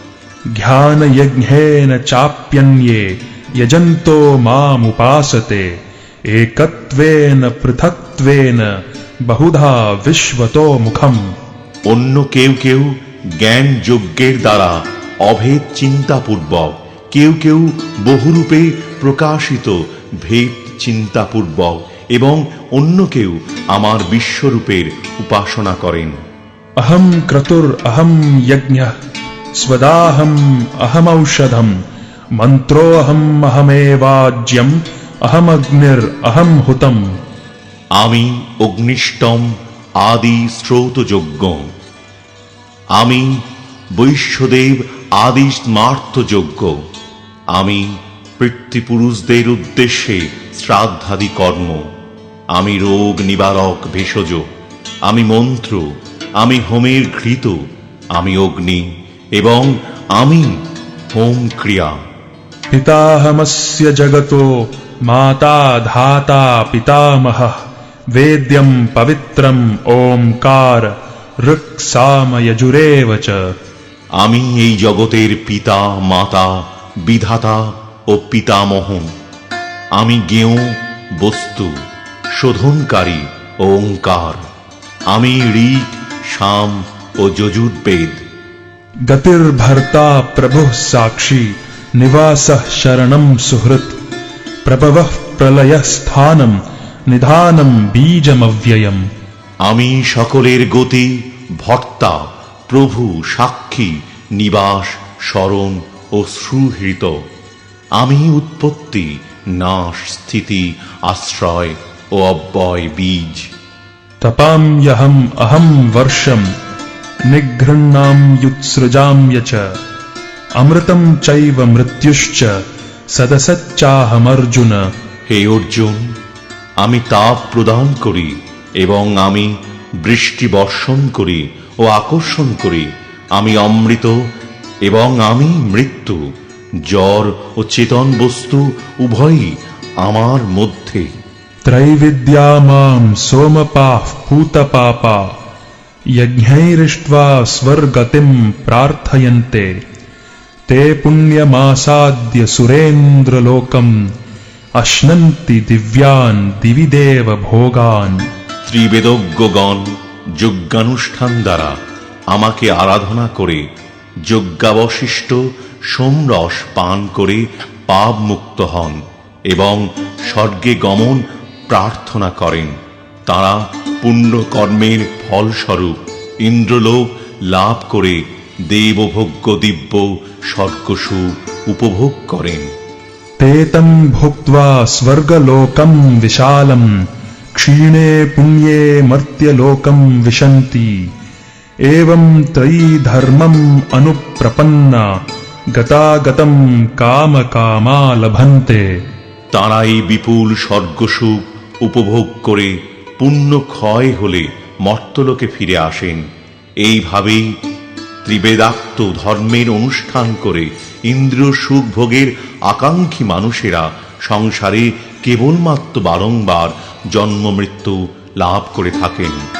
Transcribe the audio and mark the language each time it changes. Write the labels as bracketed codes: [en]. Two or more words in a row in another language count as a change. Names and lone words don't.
[sa] ध्यानयज्ञेन चाप्यन्ये यजन्तो मामुपासते एकत्वेन पृथक्त्वेन बहुधा विश्वतो मुखम्। [bn] অন্য কেউ কেউ জ্ঞান যজ্ঞের দ্বারা অভেদ চিন্তাপূর্বক, কেউ কেউ বহুরূপে প্রকাশিত ভেদ চিন্তাপূর্বক এবং অন্য কেউ আমার বিশ্বরূপের উপাসনা করেন। [sa] अहं क्रतुर् अहं यज्ञः स्वदाहम् अहमौषधम् मन्त्रोऽहम् अहमेवाज्यम् अहमग्निर् अहं हुतम्। [bn] আমি অগ্নিষ্টম আদি শ্রৌতযজ্ঞ, আমি বৈশ্যদেব আদি স্মার্তযজ্ঞ, আমি পিতৃপুরুষদের উদ্দেশ্যে শ্রাদ্ধাদি কর্ম, আমি রোগ নিবারক ভেষজ, আমি মন্ত্র, আমি হোমের ঘৃত, আমি অগ্নি এবং আমি হোম ক্রিয়া। [sa] पिताहमस्य जगतो माता धाता पितामहः वेद्यं पवित्रं ओंकार ऋक् साम यजुरेव च। [bn] আমি এই জগতের পিতা, মাতা, বিধাতা ও পিতামহ। আমি জ্ঞেয় বস্তু, শোধনকারী ও ওঙ্কার। আমি ঋক্, সাম ও যজুর্বেদ। [sa] गतिर्भर्ता प्रभुः साक्षी निवासः शरणं सुहृत् प्रभवः प्रलयस्थानं निधानं बीजमव्ययम्। [bn] আমি সকলের গতি, ভর্তা, প্রভু, সাক্ষী, নিবাস, শরণ ও সুহৃত। আমি উৎপত্তি, নাশ, স্থিতি, আশ্রয় ও অব্যয় বীজ। [sa] तपाम्यहम् अहं वर्षं निगृह्णाम्युत्सृजाम्य च अमृतं चैव मृत्युश्च सदसच्चाहमर्जुन। [bn] হে অর্জুন, আমি তাপ প্রদান করি এবং আমি বৃষ্টি বর্ষণ করি ও আকর্ষণ করি। আমি অমৃত এবং আমি মৃত্যু, জড় ও চেতন বস্তু উভয়ই আমার মধ্যে। [sa] त्रैविद्या मां सोमपाः पूतपापा यज्ञैरिष्ट्वा स्वर्गतिं प्रार्थयन्ते ते पुण्यमासाद्य सुरेन्द्रलोकम् अश्नन्ति दिव्यान् दिवि देव भोगान्। [bn] ত্রিবেদজ্ঞগণ যজ্ঞানুষ্ঠান দ্বারা আমাকে আরাধনা করে যজ্ঞাবশিষ্ট সোমরস পান করে পাপ মুক্ত হন এবং স্বর্গে গমন প্রার্থনা করেন। তারা পুণ্যকর্মের ফলস্বরূপ ইন্দ্রলোক লাভ করে দেবভোগ্য দিব্য স্বর্গসুখ উপভোগ করেন। [sa] ते तं भुक्त्वा स्वर्गलोकं विशालं क्षीणे पुण्ये मर्त्यलोकं विशन्ति एवं त्रयीधर्मम् अनुप्रपन्ना गतागतं कामकामा लभन्ते। [bn] তারা এই বিপুল স্বর্গসুখ উপভোগ করে পুণ্য ক্ষয় হলে মর্ত্যলোকে ফিরে আসেন। এইভাবেই ত্রিবেদাক্ত ধর্মের অনুষ্ঠান করে ইন্দ্রিয় সুখ ভোগের আকাঙ্ক্ষী মানুষেরা সংসারে কেবলমাত্র বারংবার জন্ম মৃত্যু লাভ করে থাকেন।